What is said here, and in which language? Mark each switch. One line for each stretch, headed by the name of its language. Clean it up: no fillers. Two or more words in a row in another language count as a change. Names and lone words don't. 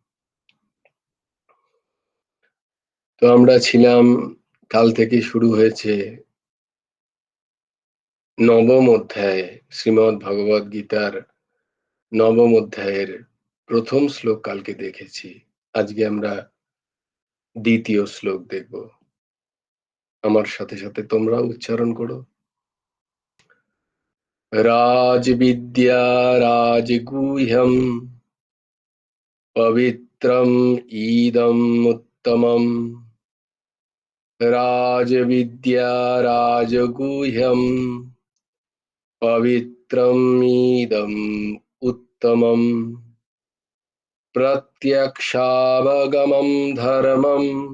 Bangla: তো আমরা ছিলাম, কাল থেকে শুরু হয়েছে নবম অধ্যায়, শ্রীমদ্ ভগবদ গীতার নবম অধ্যায়ের প্রথম শ্লোক কালকে দেখেছি। আজকে আমরা দ্বিতীয় শ্লোক দেখব। আমার সাথে সাথে তোমরাও উচ্চারণ করো।
Sanskrit: राजविद्या राजगुह्यम पवित्रम इदम उत्तमम राजविद्या राजगुह्यम पवित्रम इदम उत्तमम प्रत्यक्षावगमम धर्मम